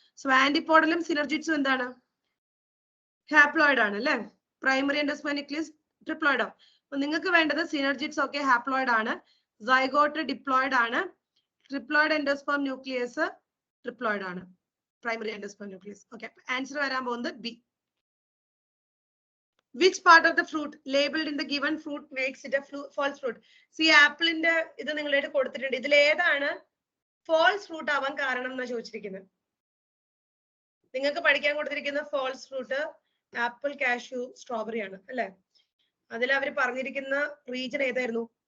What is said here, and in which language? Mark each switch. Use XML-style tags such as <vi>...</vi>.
<ml>So ആന്റിപോഡലും സിനർജിറ്റ്സും എന്താണ്? Haploid ആണ് അല്ലെ. Primary endosperm nucleus ട്രിപ്ലോയിഡോ? അപ്പൊ നിങ്ങൾക്ക് വേണ്ടത് സിനർജിറ്റ്സ് ഒക്കെ ഹാപ്ലോയിഡ് ആണ്, സൈഗോട്ട് ഡിപ്ലോയിഡ് ആണ്, ട്രിപ്ലോയിഡ് എൻഡോസ്പേം ന്യൂക്ലിയസ് ട്രിപ്ലോയിഡ് ആണ്, primary endosperm nucleus. Okay, answer വരാൻ പോകുന്നത് B.</ml> <en>Which part of the fruit labeled in the given fruit makes it a false fruit?</en> <ml>See, apple ന്റെ ഇത് നിങ്ങളായിട്ട് കൊടുത്തിട്ടുണ്ട്. ഇതിൽ ഏതാണ് false fruit ആവാൻ കാരണം എന്നാ ചോദിച്ചിരിക്കുന്നത്. നിങ്ങൾക്ക് പഠിക്കാൻ കൊടുത്തിരിക്കുന്ന false fruit apple, cashew, strawberry ആണ് അല്ലെ. അതിൽ അവർ പറഞ്ഞിരിക്കുന്ന റീജൻ ഏതായിരുന്നു?</ml>